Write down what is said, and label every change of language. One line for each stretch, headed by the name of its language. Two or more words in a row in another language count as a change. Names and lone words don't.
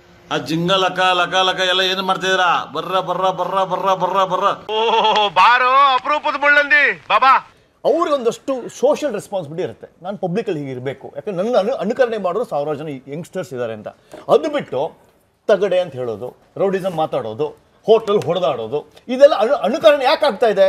Kannada: ಆ ಜಿಂಗ ಲಕ ಲಕ ಲಕ ಎಲ್ಲ ಏನು ಮಾಡ್ತಿದ್ದೀರಾ? ಬರ್ರ ಬರ್ರ ಬರ್ರ ಬರ್ರ ಬರ್ರ ಬರ್ರ. ಓ ಬಾರೋ ಅಪರೂಪದ ಮುಳ್ಳಂದಿ ಬಾಬಾ. ಅವ್ರಿಗೊಂದಷ್ಟು
English: social responsibility
Kannada: ಇರುತ್ತೆ. ನಾನು ಪಬ್ಲಿಕಲ್ಲಿ ಹೀಗೆ ಇರಬೇಕು, ಯಾಕಂದ್ರೆ ನನ್ನ ಅನುಕರಣೆ ಮಾಡೋರು ಸಾವಿರಾರು ಜನ ಯಂಗ್ಸ್ಟರ್ಸ್ ಇದ್ದಾರೆ ಅಂತ. ಅದು ಬಿಟ್ಟು ತಗಡೆ ಅಂತ ಹೇಳೋದು, ರೌಡಿಸಮ್ ಮಾತಾಡೋದು, ಹೋಟೆಲ್ ಹೊಡೆದಾಡೋದು, ಇದೆಲ್ಲ ಅನುಕರಣೆ ಯಾಕೆ ಆಗ್ತಾ ಇದೆ?